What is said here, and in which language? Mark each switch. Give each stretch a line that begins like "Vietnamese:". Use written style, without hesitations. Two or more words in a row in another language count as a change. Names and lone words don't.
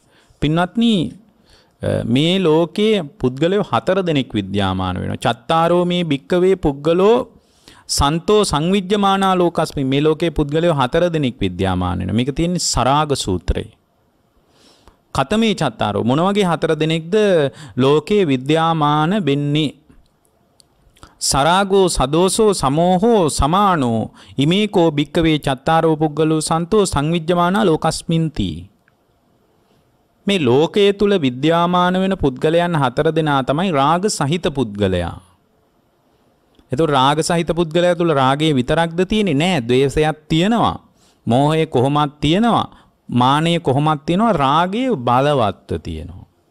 Sinhala: පින්වත්නි මේ ලෝකයේ පුද්ගලයෝ 4 දෙනෙක් විද්‍යාමාන වෙනවා.
Pali: චත්තාරෝ මේ භික්කවේ පුද්ගලෝ සන්තෝ සංවිජ්ජමානා ලෝකස්මි.
Sinhala: මේ ලෝකයේ පුද්ගලයෝ 4 දෙනෙක් විද්‍යාමාන වෙනවා. මේක තියෙන්නේ සරාග සූත්‍රයේ.
Pali: කතමේ චත්තාරෝ
Sinhala: මොන වගේ 4 දෙනෙක්ද ලෝකයේ විද්‍යාමාන වෙන්නේ?
Pali: සරාගෝ සදෝසෝ සමෝහෝ සමානෝ ඉමේකෝ භික්කවේ චත්තාරෝ පුද්ගලෝ සන්තෝ සංවිජ්ජමානා ලෝකස්මින්ති.
Sinhala: මේ ලෝකයේ තුල විද්‍යාමාන වෙන පුද්ගලයන් 4 දෙනා තමයි රාග සහිත පුද්ගලයා. එතකොට රාග සහිත පුද්ගලයා තුල රාගයේ විතරක්ද තියෙන්නේ? නෑ, ද්වේෂයක් තියෙනවා. මෝහය කොහොමත් තියෙනවා. මානය කොහොමත් තියෙනවා. රාගයේ බලවත්ව තියෙනවා.